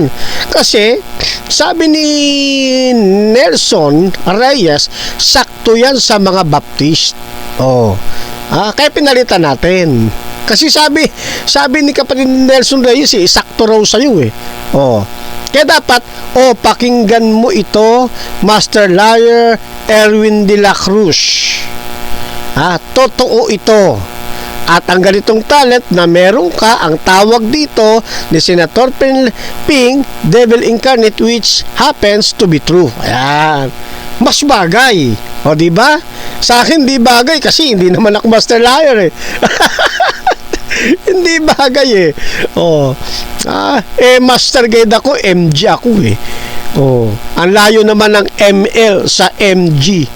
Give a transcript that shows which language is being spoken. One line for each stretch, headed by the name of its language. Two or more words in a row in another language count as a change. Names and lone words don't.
Filipino: Kasi, sabi ni Nelson Reyes, sakto yan sa mga Baptist. Kaya pinalitan natin. Kasi sabi ni kapatid Nelson Reyes, sakto raw sa'yo Kaya dapat, pakinggan mo ito,
English: Master Liar
Filipino: Erwin de la Cruz. Totoo ito. At ang ganitong talent na meron ka, ang tawag dito ni Senator Ping,
English: Devil Incarnate, which happens to be true.
Filipino: Ayan. Mas bagay. Diba? Sa akin di bagay kasi hindi naman ako
English: Master Liar
Filipino: Hindi bagay
English: Master Guide
Filipino: ako, MG ako ang layo naman ng ML sa MG.